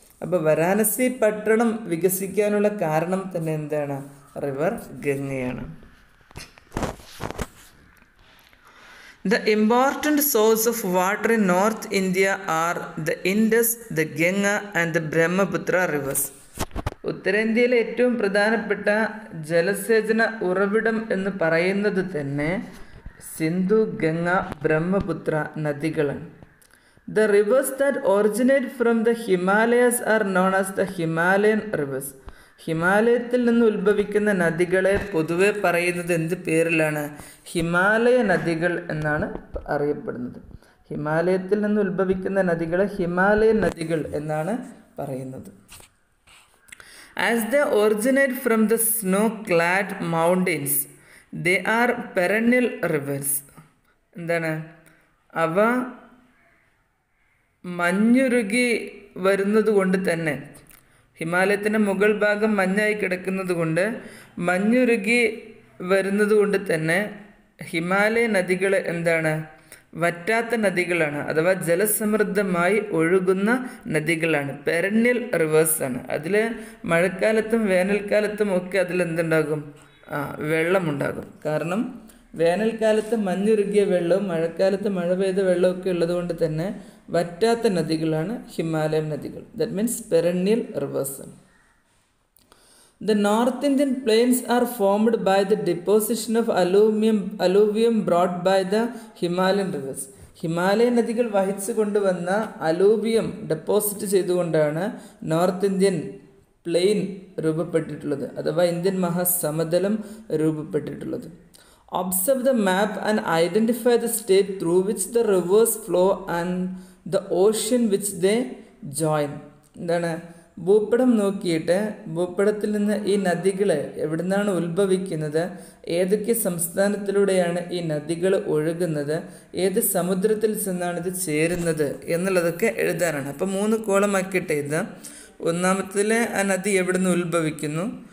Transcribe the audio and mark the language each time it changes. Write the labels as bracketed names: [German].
[Malayalam] അപ്പോൾ വാരാണസി പട്ടണം വികസിക്കാനുള്ള കാരണം തന്നെ എന്താണ്? River ഗംഗയാണ്. [English] The important source of water in North India are the Indus, the Ganga and the Brahmaputra rivers. [Malayalam] ഉത്തരേന്ത്യയിലെ ഏറ്റവും പ്രധാനപ്പെട്ട ജലസേചന ഉറവിടം എന്ന് പറയുന്നത് തന്നെ Sindhu, Ganga, Brahmaputra നദികളാണ്. [English] The rivers that originate from the Himalayas are known as the Himalayan rivers. [Malayalam] ഹിമാലയത്തിൽ നിന്ന് ഉത്ഭവിക്കുന്ന നദികളെ പൊതുവെ പറയുന്നത് എന്ത് പേരിലാണ്? ഹിമാലയ നദികൾ എന്നാണ് അറിയപ്പെടുന്നത്. ഹിമാലയത്തിൽ നിന്ന് ഉത്ഭവിക്കുന്ന നദികളെ ഹിമാലയൻ നദികൾ എന്നാണ് പറയുന്നത്. [English] As they originate from the snow-clad mountains, they are perennial rivers. [Malayalam] എന്താണ്? അവ മഞ്ഞുരുകി വരുന്നത് കൊണ്ട് തന്നെ, ഹിമാലയത്തിൻ്റെ മുകൾ ഭാഗം മഞ്ഞായി കിടക്കുന്നത് കൊണ്ട്, മഞ്ഞുരുകി വരുന്നത് കൊണ്ട് തന്നെ ഹിമാലയ നദികൾ എന്താണ്? വറ്റാത്ത നദികളാണ്, അഥവാ ജലസമൃദ്ധമായി ഒഴുകുന്ന നദികളാണ്, പെരന്യൽ റിവേഴ്സാണ്. അതിൽ മഴക്കാലത്തും വേനൽക്കാലത്തും ഒക്കെ അതിലെന്തുണ്ടാകും? വെള്ളമുണ്ടാകും. കാരണം വേനൽക്കാലത്ത് മഞ്ഞുരുകിയ വെള്ളവും മഴക്കാലത്ത് മഴ പെയ്ത വെള്ളമൊക്കെ ഉള്ളതുകൊണ്ട് തന്നെ വറ്റാത്ത നദികളാണ് ഹിമാലയൻ നദികൾ. [English] That means perennial rivers. The North Indian plains are formed by the deposition of alluvium brought by the Himalayan rivers. [Malayalam] Himalayan നദികൾ വഹിച്ചു കൊണ്ടുവന്ന അലൂവിയം ഡെപ്പോസിറ്റ് ചെയ്തുകൊണ്ടാണ് നോർത്ത് ഇന്ത്യൻ പ്ലെയിൻ രൂപപ്പെട്ടിട്ടുള്ളത്, അഥവാ Indian മഹാസമതലം രൂപപ്പെട്ടിട്ടുള്ളത്. [English] Observe the map and identify the state through which the rivers flow and the ocean which they join. [Malayalam] എന്താണ്? ഭൂപടം നോക്കിയിട്ട് ഭൂപടത്തിൽ നിന്ന് ഈ നദികൾ എവിടെ നിന്നാണ് ഉത്ഭവിക്കുന്നത്, ഏതൊക്കെ സംസ്ഥാനത്തിലൂടെയാണ് ഈ നദികൾ ഒഴുകുന്നത്, ഏത് സമുദ്രത്തിൽ ചെന്നാണ് ഇത് ചേരുന്നത് എന്നുള്ളതൊക്കെ എഴുതാനാണ്. അപ്പോൾ 3 കോളമാക്കിയിട്ട് എഴുതാം. ഒന്നാമത്തിൽ ആ നദി എവിടെ നിന്ന് ഉത്ഭവിക്കുന്നു,